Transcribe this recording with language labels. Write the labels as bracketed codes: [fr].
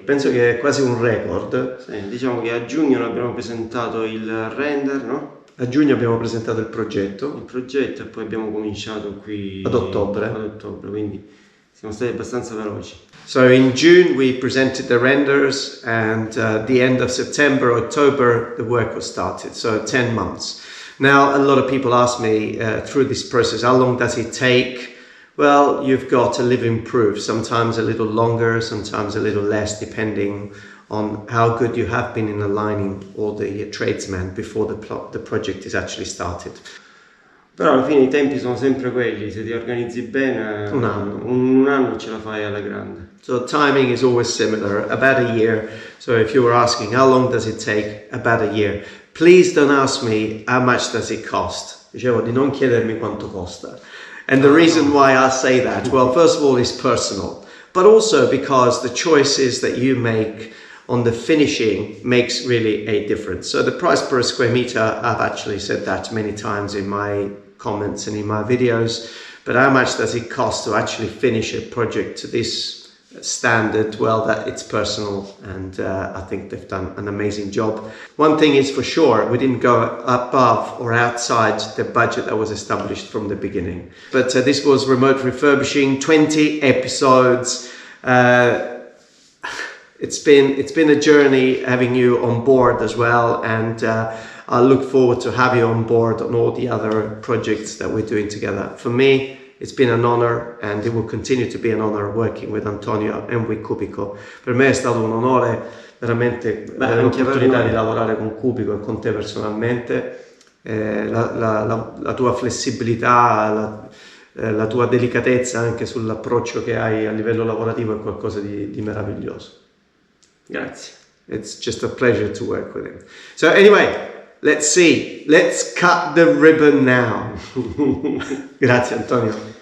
[it] Penso che è quasi un record. Sì, diciamo che a giugno abbiamo presentato il render, no? A giugno abbiamo presentato il progetto. Il progetto e poi abbiamo cominciato qui Ad ottobre. quindi siamo stati abbastanza veloci. [en] So in June we presented the renders, and the end of September, October, the work was started. So 10 months. Now a lot of people ask me through this process, how long does it take? Well, you've got to live in proof. Sometimes a little longer, sometimes a little less, depending on how good you have been in aligning all the tradesmen before the project is actually started. [it] Però alla fine i tempi sono sempre quelli, se ti organizzi bene Un anno. un anno ce la fai alla grande. [en] So timing is always similar, about a year. So if you were asking how long does it take, about a year. Please don't ask me how much does it cost. [it] Dicevo di non chiedermi quanto costa. [en] And the reason why I say that, well, first of all, is personal, but also because the choices that you make on the finishing makes really a difference. So the price per square meter, I've actually said that many times in my comments and in my videos, but how much does it cost to actually finish a project to this standard? Well, that it's personal, and I think they've done an amazing job. One thing is for sure, we didn't go above or outside the budget that was established from the beginning. But this was remote refurbishing, 20 episodes. It's been a journey having you on board as well, and I look forward to have you on board on all the other projects that we're doing together. For me, it's been an honor, and it will continue to be an honor working with Antonio and with Cubico. [it] Per me è stato un onore veramente avere l'opportunità di lavorare con Cubico e con te personalmente. La tua flessibilità, la tua delicatezza anche sull'approccio che hai a livello lavorativo è qualcosa di meraviglioso. Grazie. [en] It's just a pleasure to work with him. So anyway, let's see. Let's cut the ribbon now. [it] Grazie [en] Antonio.